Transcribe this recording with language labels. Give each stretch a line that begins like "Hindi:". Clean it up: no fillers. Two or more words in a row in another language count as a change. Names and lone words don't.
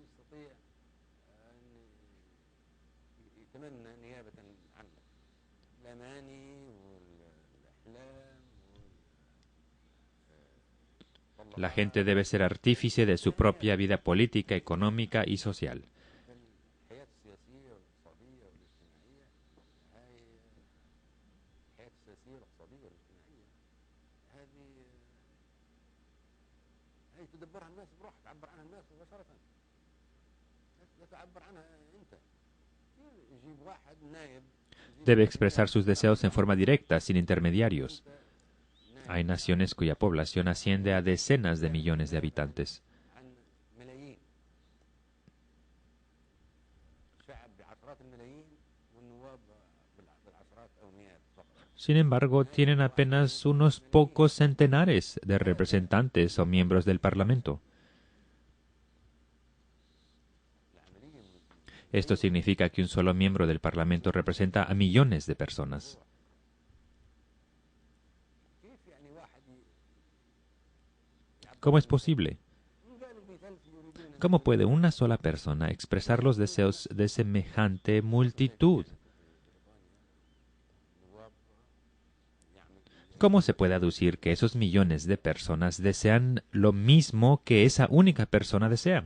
Arabic: يستطيع أن يتمنى نيابة عن الأماني والأحلام
Spanish: La gente debe ser artífice de su propia vida política, económica y social.
Arabic: الحياة السياسية والاقتصادية والاجتماعية. هاي الحياة السياسية والاقتصادية والاجتماعية هاي تدبرها الناس بروحها، تعبر عنها الناس مباشرة، لا تعبر عنها أنت. يجيب واحد نائب
Spanish: Debe expresar sus deseos en forma directa, sin intermediarios. Hay naciones cuya población asciende a decenas de millones de habitantes.
Arabic: عن ملايين، شعب بعشرات الملايين والنواب بالعشرات أو مئات فقط.
Spanish: Sin embargo, tienen apenas unos pocos centenares de representantes o miembros del Parlamento. Esto significa que un solo miembro del Parlamento representa a millones de personas.
Arabic: كيف يعني واحد
Spanish: ¿Cómo es posible? ¿Cómo puede una sola persona expresar los deseos de semejante multitud? ¿Cómo se puede aducir que esos millones de personas desean lo mismo que esa única persona desea?